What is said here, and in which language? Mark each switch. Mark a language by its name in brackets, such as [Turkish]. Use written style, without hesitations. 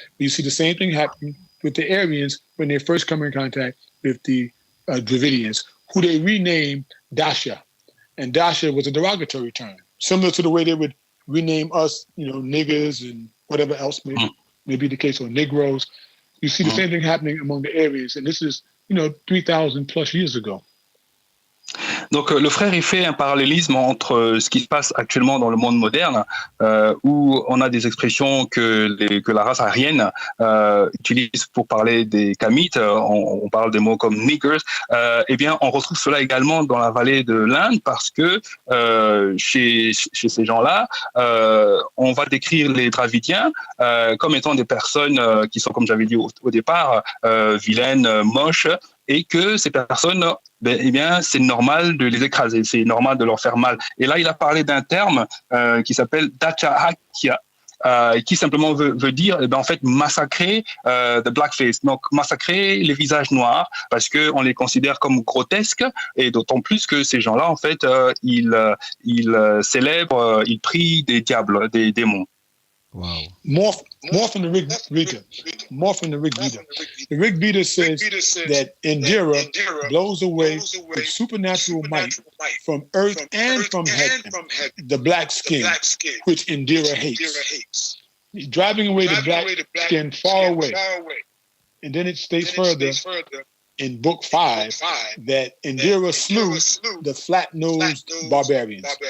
[English] You see the same thing happen with the Aryans when they first come in contact with the Dravidians, who they renamed Dasha. And Dasha was a derogatory term, similar to the way they would rename us, niggers and whatever else may be the case, or Negroes. You see the same thing happening among the Aryans, and this is, 3,000 plus years ago. [French] Donc le frère il fait un parallélisme entre ce qui se passe actuellement dans le monde moderne où on a des expressions que la race aryenne utilise pour parler des Kamites, on parle des mots comme niggers, eh bien on retrouve cela également dans la vallée de l'Inde parce que chez ces gens-là on va décrire les Dravidiens comme étant des personnes qui sont, comme j'avais dit au départ, vilaines, moches, et que ces personnes, eh bien, c'est normal de les écraser, c'est normal de leur faire mal. Et là, il a parlé d'un terme qui s'appelle Dachahakia, qui simplement veut dire, en fait, massacrer [English] the blackface, [French] donc massacrer les visages noirs, parce qu'on les considère comme grotesques, et d'autant plus que ces gens-là, en fait, ils célèbrent, ils prient des diables, des démons. Wow. [English] More from the Rig Veda. More from the Rig Veda. The Rig Veda says that Indira blows away with supernatural might from earth and from heaven the black skin, which Indira hates. He's driving away the black skin far away. And then it states further in Book 5 that Indira slew the flat-nosed barbarians.